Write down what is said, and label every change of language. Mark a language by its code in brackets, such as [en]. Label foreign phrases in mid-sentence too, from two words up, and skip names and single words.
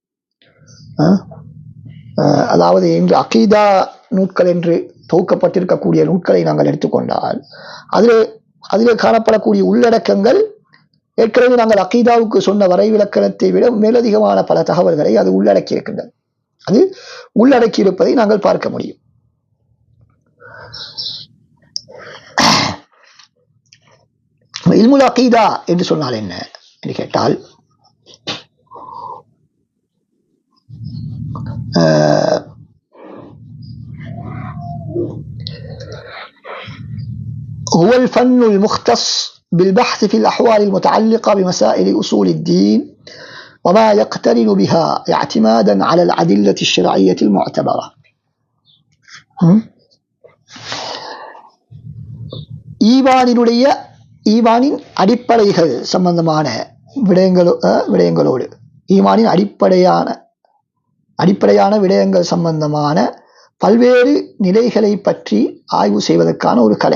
[ta] அதாவது இன்று அகீதா நூட்கள் என்று தொகுக்கப்பட்டிருக்கக்கூடிய நூட்களை நாங்கள் எடுத்துக்கொண்டால் அதிலே காணப்படக்கூடிய உள்ளடக்கங்கள் ஏற்கனவே நாங்கள் அகீதாவுக்கு சொன்ன வரைவிலக்கணத்தை விட மேலதிகமான பல தகவல்களை அது உள்ளடக்கி இருக்கின்றது. அது உள்ளடக்கி இருப்பதை நாங்கள் பார்க்க முடியும். [ar] علم العقيدة [ta] என்று சொன்னால் என்ன என்று கேட்டால், [ar] هو الفن المختص بالبحث في الأحوال المتعلقة بمسائل أصول الدين وما يقترن بها اعتمادا على الأدلة الشرعية المعتبرة. [ta] ஈமானின் அடிப்படைகள் சம்பந்தமான விடயங்களோடு ஈமானின் அடிப்படையான விடயங்கள் சம்பந்தமான பல்வேறு நிலைகளை பற்றி ஆய்வு செய்வதற்கான ஒரு கலை.